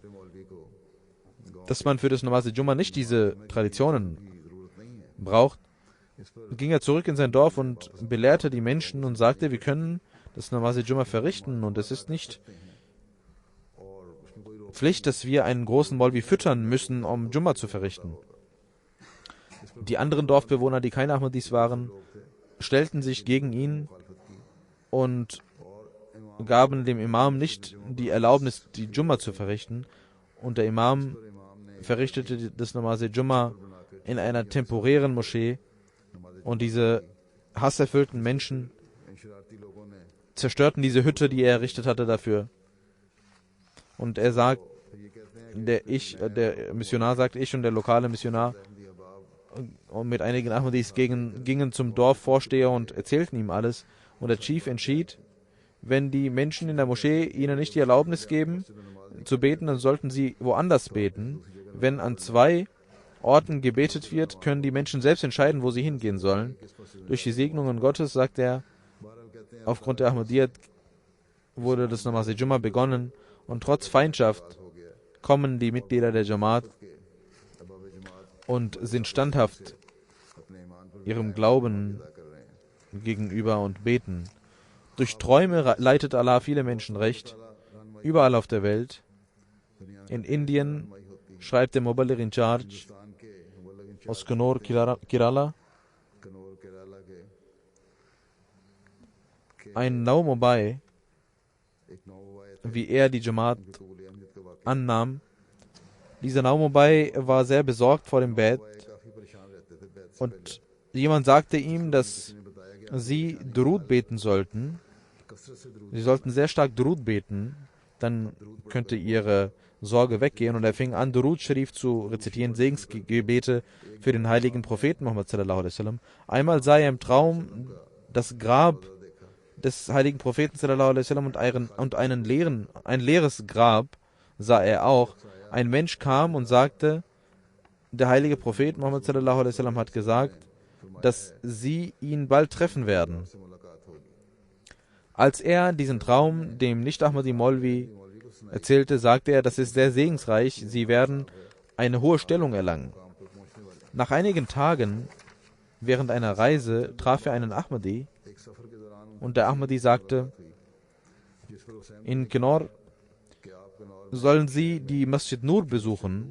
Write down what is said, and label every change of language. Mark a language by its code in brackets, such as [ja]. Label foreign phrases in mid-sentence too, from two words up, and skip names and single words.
[ur] مولوی کو [de] dass man für das Namaz-e-Jumma nicht diese Traditionen [ur] کی ضرورت نہیں ہے, [de] braucht, [ur] اس پر [de] ging er zurück in sein Dorf und belehrte die Menschen und sagte, wir können das Namaz-e-Jumma verrichten, und es ist nicht [ur] اور اس میں کوئی روک [de] Pflicht, dass wir einen großen Maulvi füttern müssen, um Jumma zu verrichten. Die anderen Dorfbewohner, die keine Ahmadis waren, stellten sich gegen ihn und gaben dem Imam nicht die Erlaubnis, die Jumma zu verrichten. Und der Imam verrichtete das Namaz-e-Jumma in einer temporären Moschee, und diese hasserfüllten Menschen [ur] ان شرارتی لوگوں نے [de] zerstörten diese Hütte, die er errichtet hatte, dafür. Und er sagt, [ur] پھر یہ کہتے ہیں [de] der Missionar sagt, ich und der lokale Missionar [ur] احمدی احباب [de] und mit einigen Ahmadis gingen zum Dorfvorsteher und erzählten ihm alles. Und der Chief entschied, wenn die Menschen in der Moschee ihnen nicht die Erlaubnis geben, zu beten, dann sollten sie woanders beten. Wenn an 2 Orten gebetet wird, können die Menschen selbst entscheiden, wo sie hingehen sollen. Durch die Segnungen Gottes, sagt er, [ur] بہرحال کہتے ہیں [de] aufgrund der Ahmadiyyat wurde das Namaz-e-Jumma begonnen, und trotz Feindschaft [ur] ہو گیا [de] kommen die Mitglieder der Jamaat [ur] کے احباب جماعت [de] und sind standhaft [ur] اپنے ایمان پر [de] ihrem Glauben [ur] ادا کر رہے ہیں. [de] gegenüber und beten. Durch Träume leitet Allah viele Menschen recht, überall auf der Welt. In Indien schreibt der Muballigh [en] in Charge [ur] ہندوستان کے مبلغ [de] aus Kannur, Kerala, [ur] کنور کیرلا کے [de] ein Naumobai, [ur] ایک نوایت [de] wie er die Jamaat [ur] قبول اہمیت کا واقعہ [de] annahm. Dieser Naumobai war sehr besorgt vor dem Bett, [ur] کافی پریشان رہتے تھے بیعت سے [de] und jemand sagte ihm, dass [ur] پہلے بتایا گیا [de] sie Durud beten sollten. Sie sollten sehr stark Durud beten, dann könnte ihre Sorge weggehen. Und er fing an, [ur] درود شریف [de] zu rezitieren, Segensgebete für den heiligen Propheten Muhammad [ar] صلى الله عليه وسلم. [de] Einmal sah er im Traum das Grab des heiligen Propheten [ar] صلى الله عليه وسلم [de] und ein leeres Grab sah er auch. Ein Mensch kam und sagte, der heilige Prophet Muhammad [ar] صلى الله عليه وسلم [de] hat gesagt, dass sie ihn bald treffen werden. Als er diesen Traum dem Nicht-Ahmadi Maulvi erzählte, sagte er, das ist sehr segensreich, sie werden eine hohe Stellung erlangen. Nach einigen Tagen, während einer Reise, traf er einen Ahmadi und der Ahmadi sagte, in Kinnaur sollen sie die Masjid Nur besuchen.